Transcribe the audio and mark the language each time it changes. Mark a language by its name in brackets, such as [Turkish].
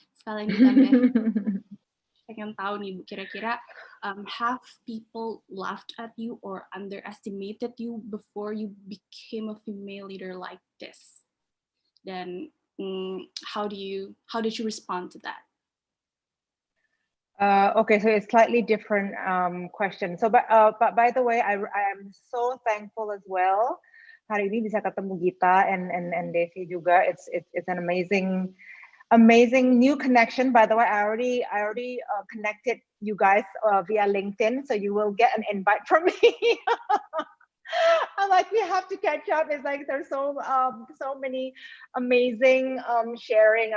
[Indonesian] Sekalian ditambah, pengen tahu nih Bu, [English] kira-kira have people laughed at you or underestimated you before you became a female leader like this? Then how did you respond to that? Okay, so it's slightly different question. So, but by the way, I am so thankful as well. [Indonesian] Hari ini bisa ketemu Gita and Desi juga. [English] It's an amazing new connection. By the way, I already connected you guys via LinkedIn, so you will get an invite from me. I'm like, we have to catch up. It's like there's so many amazing sharing.